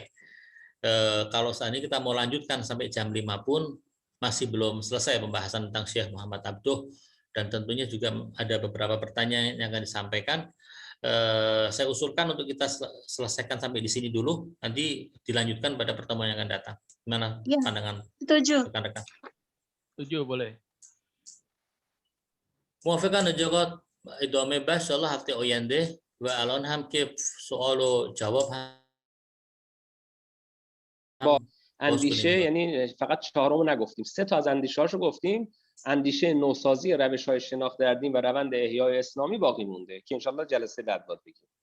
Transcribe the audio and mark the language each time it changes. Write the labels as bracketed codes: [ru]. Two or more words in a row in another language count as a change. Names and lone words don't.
[id] Kalau saat ini kita mau lanjutkan sampai jam 5 pun masih belum selesai pembahasan tentang Syekh Muhammad Abduh, dan tentunya juga ada beberapa pertanyaan yang akan disampaikan. Saya usulkan untuk kita selesaikan sampai di sini dulu, nanti dilanjutkan pada pertemuan yang akan datang. Gimana pandangan rekan-rekan? Setuju, boleh. [fa] موافقم نجاقات ادامه بحث انشاءالله هفته آینده و الان هم که سوال و جواب هم با اندیشه، یعنی فقط چهارم نگفتیم، 3 تا از اندیشه هاشو گفتیم. اندیشه نوسازی روش‌های شناخت در دین و روند احیای اسلامی باقی مونده که انشالله جلسه بعد باید بگیم.